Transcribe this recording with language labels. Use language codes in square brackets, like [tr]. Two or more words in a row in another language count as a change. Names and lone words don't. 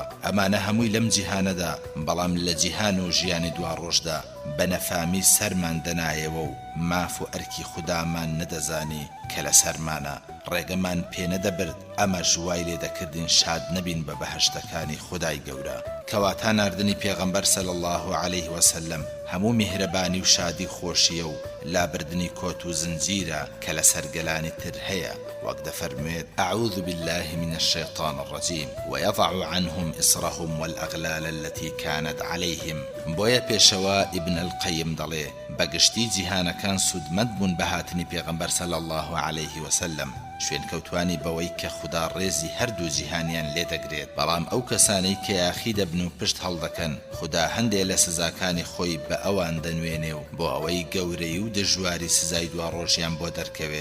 [ckb] ئەمانە هەمووی لەم جیهانەدا، بەڵام لە جیهان و ژیانی دوا ڕۆژدا بە نەفامی سەرمان دەنایەوە و ماف و ئەرکی خودامان نەدەزانی کە لە سەرمانە، ڕێگەمان پێ نەدەبرد ئەمە ژوای لێ دەکردین شاد نەبین بە بەهشتەکانی خودای گەورە. کەواتە ناردنی پێغەمبەر [ar] صلی الله علیه وسلم [ckb] هەموو میهرەبانی و شادی خۆشیە و لابردنی کۆت و زنجیرە کە لە سەرگەلانی تر هەیە. وەک دەفەرمێت [ar] أعوذ بالله من الشيطان الرجيم ويضع عنهم إصرهم والأغلال التي كانت عليهم. [ckb] بۆیە پێشەوە ئیبن القەیم دەڵێ بەگشتی جیهانەکان سودمەند بوون بە هاتنی پێغەمبەر [ar] صلی الله علیه وسلم، [ckb] شوێن کەوتوانی بەوەی کە خوددا ڕێزی هەردوو جیهانیان لێ دەگرێت. بەڵام ئەو کەسانەی کە یاخی دەبن و پشت هەڵدەکەن، خوددا هەندێک لە سزاکانی خۆی بە ئەوان دەنوێنێ و بۆ ئەوەی گەورەی و دژواری سزای دوا ڕۆژیان بۆ دەرکەوێ.